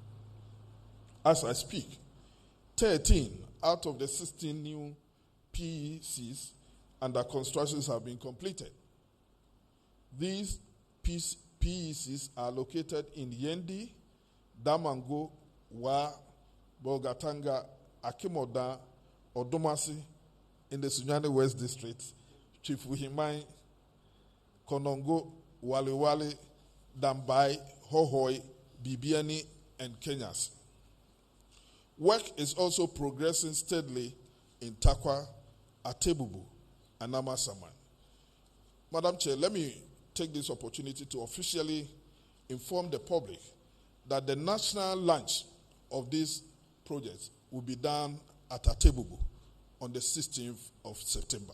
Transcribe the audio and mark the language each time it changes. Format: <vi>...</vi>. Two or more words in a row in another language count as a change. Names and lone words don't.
<en>As I speak, 13 out of the 16 new PECs under construction have been completed. These PECs are located in Yendi, Damango, Wa, Bolgatanga, Akimoda, Odomasi in the Sunyani West District, Chifuhimai, Konongo, Waliwali, Dambai, Hohoi, Bibiani, and Kenyas. Work is also progressing steadily in Takwa, Atebubu, and Amasaman. Madam Chair, let me take this opportunity to officially inform the public that the national launch of this project will be done at Atebubu on the 16th of September.</en>